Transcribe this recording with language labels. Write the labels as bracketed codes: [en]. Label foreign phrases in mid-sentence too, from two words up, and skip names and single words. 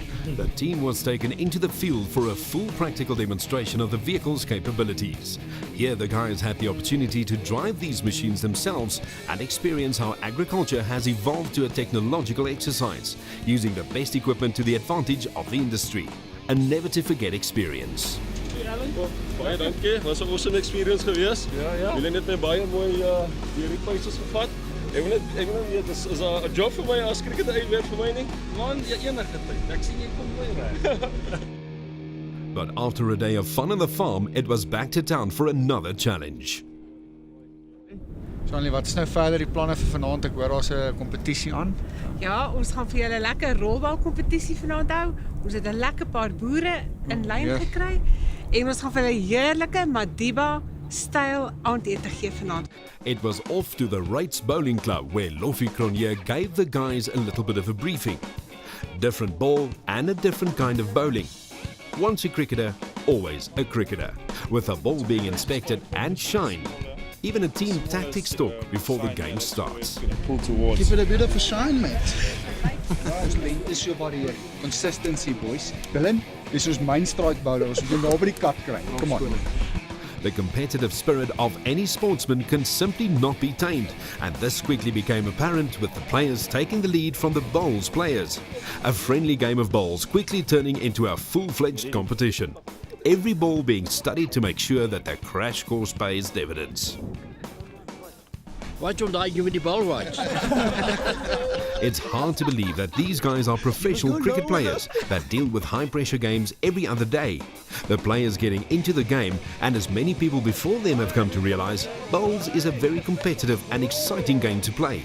[en] The team was taken into the field for a full practical demonstration of the vehicle's capabilities. Here the guys had the opportunity to drive these machines themselves and experience how agriculture has evolved to a technological exercise, using the best equipment to the advantage of the industry. A never to forget experience. [af] Baie dankie. Was 'n [en] awesome experience [af] geweest. Ja. Julle het my baie mooi deur die paces gevat. Ek wil net weet is daar 'n job vir my as cricket uitwerk vir my nie? Man, enige tyd. Ek sien jy kom mooi reg. [en] But after a day of fun on the farm, it was back to town for another challenge. [af] Stanley, wat is nou verder die planne vir vanaand? Ek hoor daar's 'n kompetisie aan. Ja, ons gaan vir julle 'n lekker rolbalkompetisie vanaand hou. Ons het 'n lekker paar boere in lyn gekry en ons gaan vir hulle heerlike Madiba styl aandete gee vanaand. [en] It was off to the Wrights Bowling Club where Lofi Cronje gave the guys a little bit of a briefing. Different ball and a different kind of bowling. Once a cricketer, always a cricketer, with the ball being inspected and shined. Even a team tactics talk before the game starts. Pull towards. Give it a bit of a shine, mate. Guys, [af] dis jou [en] body here. Consistency, boys. [af] Dylan, dis ons [en] main strike bowler. [af] Ons moet nou by die kat kry. [en] Come on. The competitive spirit of any sportsman can simply not be tamed, and this quickly became apparent with the players taking the lead from the bowls players. A friendly game of bowls quickly turning into a full-fledged competition. Every ball being studied to make sure that the crash course pays dividends. [af] Wat om daai met die bal right? [en] It's hard to believe that these guys are professional cricket players that deal with high-pressure games every other day. The players getting into the game, and as many people before them have come to realize, bowls is a very competitive and exciting game to play.